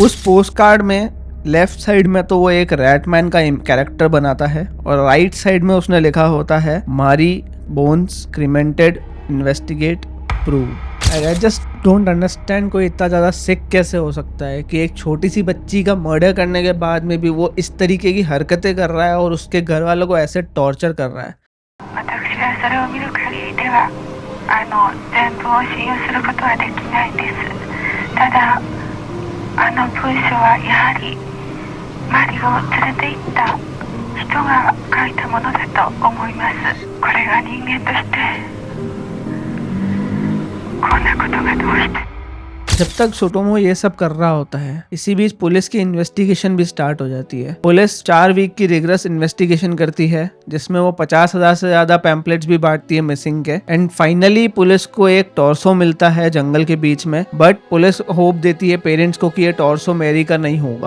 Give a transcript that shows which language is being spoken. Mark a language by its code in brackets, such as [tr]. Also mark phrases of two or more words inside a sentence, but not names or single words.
[hi] उस [en] post card [hi] में [en] left side [hi] में तो वो एक रैटमैन का कैरेक्टर बनाता है और [en] right side [hi] में उसने लिखा होता है [en] Mari bones cremated investigate prove. I just don't understand [hi] कोई इतना ज़्यादा सिक कैसे हो सकता है कि एक छोटी सी बच्ची का मर्डर करने के बाद में भी वो इस तरीके की हरकतें कर रहा है और उसके घर वालों को ऐसे टॉर्चर कर रहा है। [ja] 全部を信用することはできないです。ただ文書はやはりマリを連れて行った人が書いたものだと思います。これが人間としてこんなことがどうして。 [hi] जब तक सुटोमो ये सब कर रहा होता है, इसी बीच पुलिस की इन्वेस्टिगेशन भी स्टार्ट हो जाती है। पुलिस 4 वीक की [en] rigorous investigation [hi] करती है जिसमें वो 50,000 से ज्यादा पैम्पलेट्स भी बांटती है मिसिंग के। [en] and finally [hi] पुलिस को एक टॉर्सो मिलता है जंगल के बीच में, बट पुलिस होप देती है पेरेंट्स को कि ये टॉर्सो मैरी का नहीं होगा।